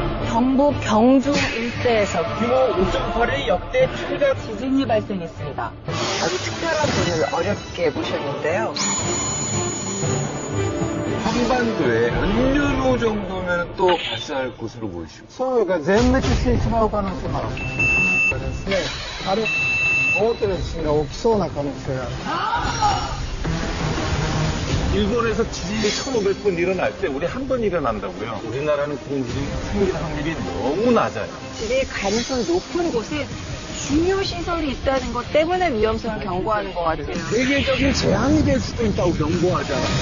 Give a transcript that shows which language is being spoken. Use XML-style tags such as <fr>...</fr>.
<ko>경북 경주 일대에서 규모 5.8의 역대 최대 지진이 발생했습니다. 아주 특별한 분을 어렵게 모셨는데요. 한반도에 몇 년 후 정도면 또 발생할 것으로 보이시고.</ko> <ja>そうが全滅してしまう可能性もある。ですね。あれ、大きな地震が起きそうな可能性がある。</ja> <ko>일본에서 지진이 1,500번 일어날 때 우리 한 번 일어난다고요. 우리나라는 그런 일이 생길 확률이 너무 낮아요. 지진의 가능성이 높은 곳에 중요 시설이 있다는 것 때문에 위험성을 경고하는 것 같아요. 세계적인 재앙이 될 수도 있다고 경고하잖아.</ko>